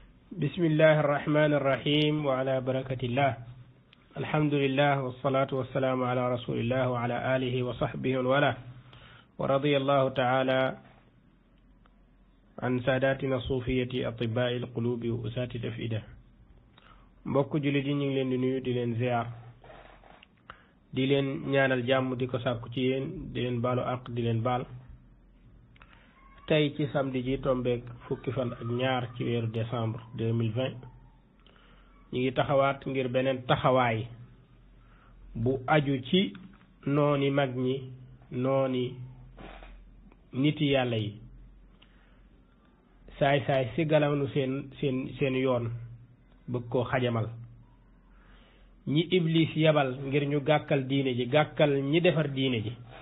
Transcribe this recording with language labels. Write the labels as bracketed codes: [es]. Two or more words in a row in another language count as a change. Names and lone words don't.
[ar] بسم الله الرحمن الرحيم وعلى بركة الله. الحمد لله والصلاة والسلام على رسول الله وعلى آله وصحبه وله، ورضي الله تعالى عن ساداتنا الصوفية أطباء القلوب وأساة الأفئدة. [wo] mbokk jullit yi ñu ngi leen di nuyu di leen ziar di leen ñaanal jàmm di ko sàkku ci yéen di leen baalu àq di leen baal. tey ci samedi ji tombeek fukki fan ak ñaar ci weeru décembre 2020 ñu ngi taxawaat ngir beneen taxawaay bu aju ci nooni mag ñi nooni niti yàlla yi saay-saay si galawnu seen yoon bëgg koo xajamal ñi iblis yabal ngir ñu gàkkal diine ji gàkkal ñi defar diine ji